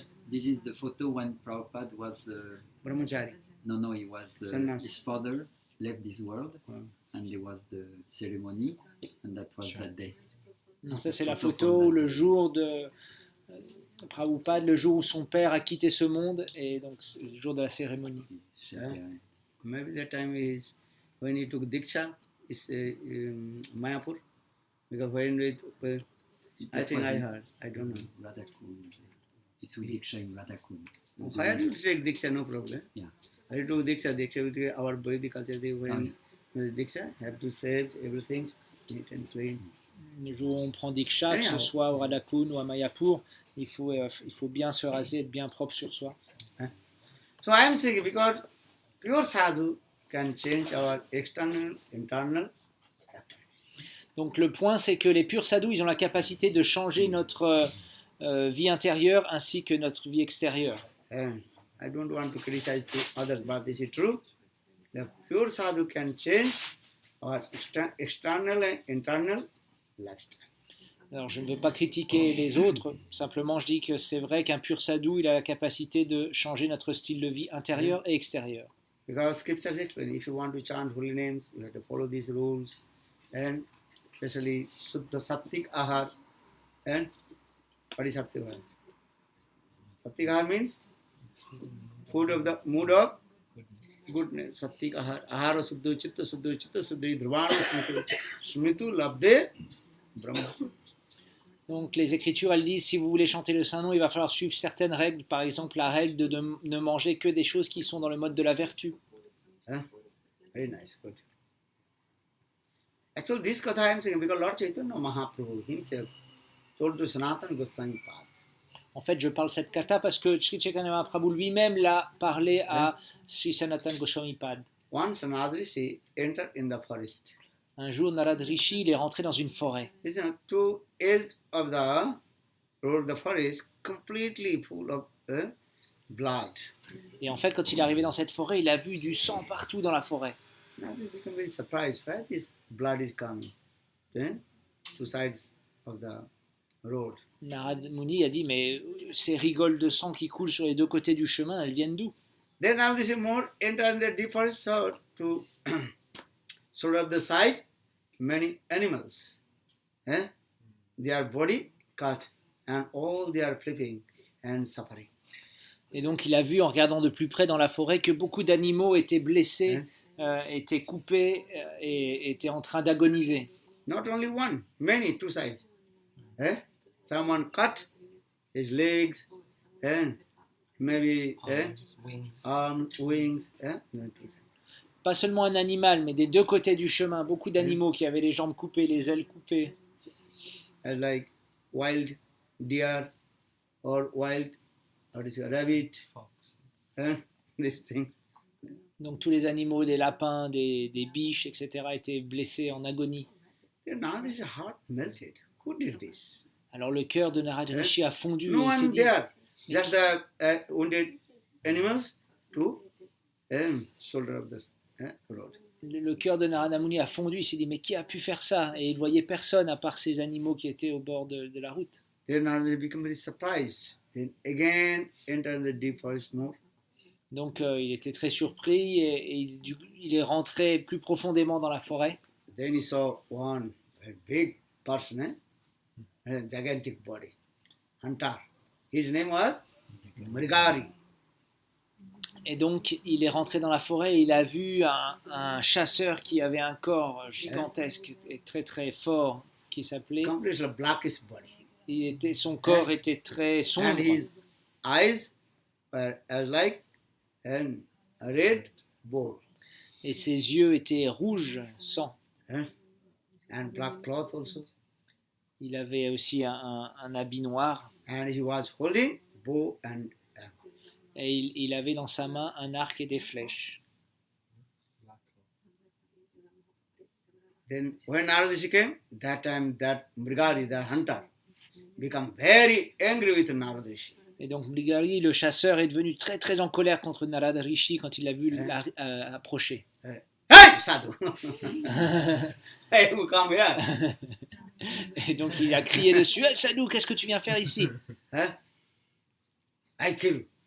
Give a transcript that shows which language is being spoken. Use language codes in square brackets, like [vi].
[en] This is the photo when Prabhupada was Brahmachari. no, he was Sannyas. his father left this world, and there was the ceremony, and that was that day. [fr] Donc ça c'est la photo le jour de Prabhupada, le jour où son père a quitté ce monde, et donc c'est le jour de la cérémonie. [en] Maybe that time is when he took Diksha, is Mayapur, because when I think I heard, I don't know. Radhakund. He took Diksha in Radhakund. Why do you take Diksha? No problem. Yeah. I took Diksha with our Vedic culture, they when Diksha have to say everything neat and clean. [fr] Le jour où on prend Diksha, que ce soit au Radhakund ou à Mayapur, il faut bien se raser, être bien propre sur soi. [en] So I am saying because pure sadhu can change our external, internal. [fr] Donc le point c'est que les purs sadhus, ils ont la capacité de changer notre vie intérieure ainsi que notre vie extérieure. [en] And I don't want to criticize to others, but this is true. The pure sadhu can change our external and internal lifestyle. [fr] Alors je ne veux pas critiquer les autres, simplement je dis que c'est vrai qu'un pur sadhu, il a la capacité de changer notre style de vie intérieur et extérieur. [en] Because scriptures explain, if you want to chant holy names, you have to follow these rules, and especially Suddha Sattik Ahar, and what is Sattik Ahar? Sattik Ahar means food of the mood of goodness. [sa] Sattik Ahar, Ahara Suddho Chitta Suddho Dhruvana Smritu Labde Brahma. [fr] Donc les Écritures, elles disent, si vous voulez chanter le Saint-Nom, il va falloir suivre certaines règles, par exemple la règle de ne manger que des choses qui sont dans le mode de la vertu. [en] Very nice, good. Actually, this katha I am saying because Lord Chaitanya Mahaprabhu himself told to Sanatana Goswami Pad. [fr] En fait, je parle cette katha parce que Sri Chaitanya Mahaprabhu lui-même l'a parlé à Sri Sanatana Goswami Pad. [en] One Sanat Rishi entered in the forest. [fr] Un jour, Narad Rishi, il est rentré dans une forêt. [en] Two edges of the road, the forest, completely full of blood. [fr] Et en fait, quand il est arrivé dans cette forêt, il a vu du sang partout dans la forêt. [en] Now they become very surprised where this blood is coming. Then, two sides of the road. [fr] Narad Muni a dit, mais ces rigoles de sang qui coulent sur les deux côtés du chemin, elles viennent d'où? [en] Then now this is more enter in the deep forest to sort of the side, many animals. Their body cut and all they are flipping and suffering. [fr] Et donc il a vu en regardant de plus près dans la forêt que beaucoup d'animaux étaient blessés, étaient coupés et étaient en train d'agoniser. [en] Not only one, many, two sides. Someone cut his legs and maybe arms, wings. Two sides. [fr] Pas seulement un animal, mais des deux côtés du chemin, beaucoup d'animaux qui avaient les jambes coupées, les ailes coupées. [en] Like wild deer or wild rabbit, this thing. [fr] Donc tous les animaux, des lapins, des biches, etc. étaient blessés en agonie. [en] Now this heart melted. Who did this? [fr] Alors le cœur de Narad Rishi a fondu. [en] No [fr] et il s'est [en] one [fr] dit, [en] there. Just the wounded animals to shoulder of the road. [fr] Le cœur de Narada Muni a fondu, il s'est dit, mais qui a pu faire ça? Et il voyait personne à part ces animaux qui étaient au bord de la route. [en] Then now they become very surprised. Then again enter the deep forest more. [fr] Donc il était très surpris et il est rentré plus profondément dans la forêt. [en] Then he saw one big person, a gigantic body, hunter. His name was Mrigari. [fr] Et donc il est rentré dans la forêt et il a vu un chasseur qui avait un corps gigantesque et très très fort qui s'appelait. [en] Completely blackish body. [fr] Son corps était très sombre. [en] And his eyes were as like a red bull. [fr] Et ses yeux étaient rouges, sang. [en] And black cloth also. [fr] Il avait aussi un habit noir. [en] And he was holding bow and [fr] et il avait dans sa main un arc et des flèches. [en] Then when Narada came, that time that Mrigari, the hunter, became very angry with Narada Rishi. [fr] Et donc Mrigari, le chasseur, est devenu très très en colère contre Narada Rishi quand il l'a vu approcher. [en] Hey, Sadhu! Hey, who come here? [fr] Et donc il a crié dessus, hey, Sadhu, qu'est-ce que tu viens faire ici? [en] I kill you.